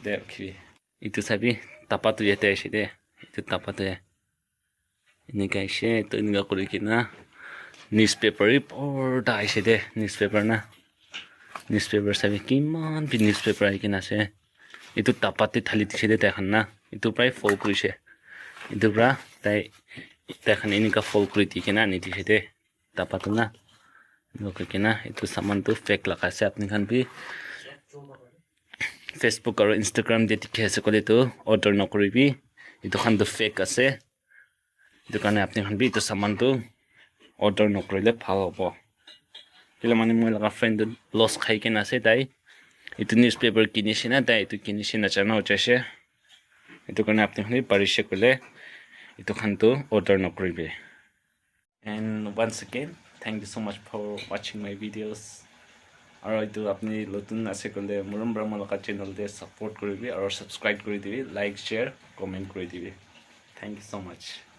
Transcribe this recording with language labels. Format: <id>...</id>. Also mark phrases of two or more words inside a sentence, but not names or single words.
<nag>de rakhi itu sabi tapa tu yete ase de itu tapa tu ini kaise to inga kuri kina</nag> <en>newspaper report</en> <nag>da ase de newspaper na newspaper sabi kiman bi newspaper ai kina ase itu tapa te thali dise de tai khan na itu prai fall kurise itu pra tai khan ini ka fall kuri di kina ni dise tapa tu na loko kina itu saman tu fake laga ase apni khan bi Facebook or Instagram de dikhe ase kole tu order nokribi itu khan tu fake ase itu kane apni khan bi itu saman tu order nokrile bhal hobo kile mane moi laga</nag> <en>friend loss</en> <nag>khai kena ase tai itu newspaper kinise na tai itu kinise na jana hochase itu kane apni khan bi parise kole itu khan tu order nokribi.</nag> <en>And once again, thank you so much for watching my videos.</en> <nag>Aro itu apni lotun ase kole murum brahma laka channel de support koribi aro subscribe kori dibi,</nag> <en>like, share, comment kori dibi. Thank you so much.</en>